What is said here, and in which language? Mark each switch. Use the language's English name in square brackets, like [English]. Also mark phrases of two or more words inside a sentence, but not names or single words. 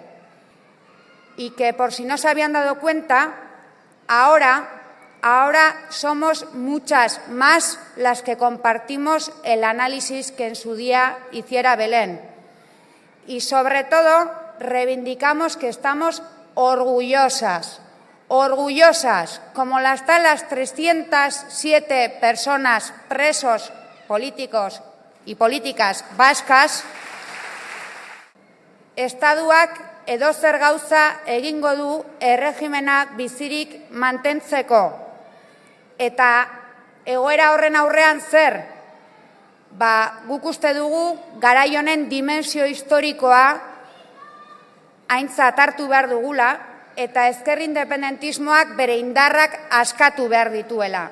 [Spanish] Y que, por si no se habían dado cuenta, ahora somos muchas más las que compartimos el análisis que en su día hiciera Belén. Y sobre todo reivindicamos que estamos orgullosas, como las están las 307 personas presos políticos y políticas vascas, [Basque] Estatuak edozer gauza egingo du erregimena bizirik mantentzeko. Eta egoera horren aurrean zer? Guk uste dugu garai honen dimensio historikoa aintzat hartu behar dugula eta ezker independentismoak bere indarrak askatu behar dituela.